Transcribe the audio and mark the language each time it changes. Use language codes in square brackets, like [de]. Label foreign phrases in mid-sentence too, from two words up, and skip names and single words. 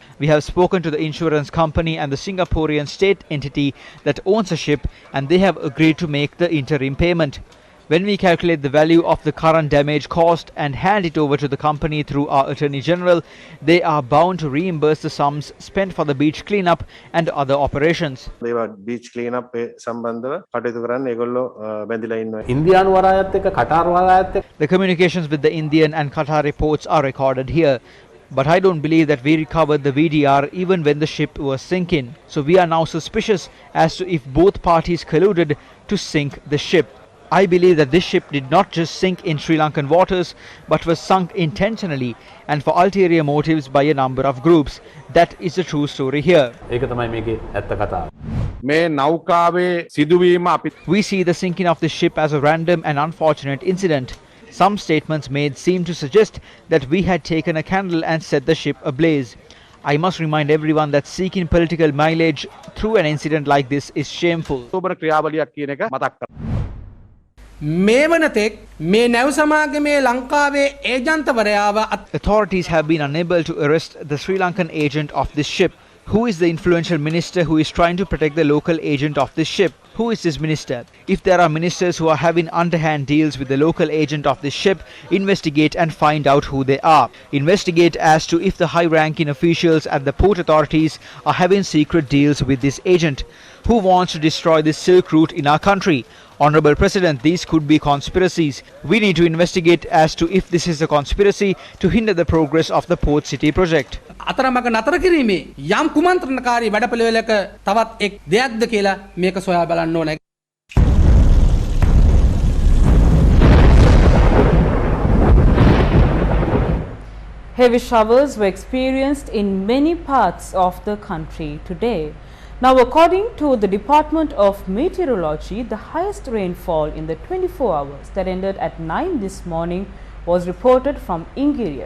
[en] We have spoken to the insurance company and the Singaporean state entity that owns the ship, and they have agreed to make the interim payment. When we calculate the value of the current damage caused and hand it over to the company through our Attorney General, they are bound to reimburse the sums spent for the beach cleanup and other operations. beach cleanup [si] සම්බන්ධව කටයුතු කරන්න ඒගොල්ලෝ බැඳිලා ඉන්නවා. ඉන්දියානු වරායත් එක්ක කටාර් වරායත් එක්ක [en] The communications with the Indian and Qatar reports are recorded here. But I don't believe that we recovered the VDR even when the ship was sinking. So we are now suspicious as to if both parties colluded to sink the ship. I believe that this ship did not just sink in Sri Lankan waters, but was sunk intentionally and for ulterior motives by a number of groups. That is the true story here. [si] ඒක තමයි මේකේ ඇත්ත කතාව. මේ නෞකාවේ සිදුවීම අපි [en] We see the sinking of the ship as a random and unfortunate incident. Some statements made seem to suggest that we had taken a candle and set the ship ablaze. I must remind everyone that seeking political mileage through an incident like this is shameful. [si] සෝබන ක්‍රියාවලියක් කියන එක මතක් කරගන්න. මේ වනතෙක් මේ නැව් සමාගමේ ලංකාවේ ඒජන්තවරයාව [en] Authorities have been unable to arrest the Sri Lankan agent of this ship. Who is the influential minister who is trying to protect the local agent of this ship? Who is this minister? If there are ministers who are having underhand deals with the local agent of this ship, investigate and find out who they are. Investigate as to if the high-ranking officials at the port authorities are having secret deals with this agent. Who wants to destroy this silk route in our country? Honorable President, these could be conspiracies. We need to investigate as to if this is a conspiracy to hinder the progress of the port city project. [si] අතරමඟ නතර කිරීමේ යම් කුමන්ත්‍රණකාරී වැඩපිළිවෙලක තවත් එක් දෙයක්ද කියලා මේක සොයා බලන්න ඕනේ. [en] Heavy showers were experienced in many parts of the country today. Now, according to the Department of Meteorology, the highest rainfall in the 24 hours that ended at 9 this morning was reported from Ingiriya.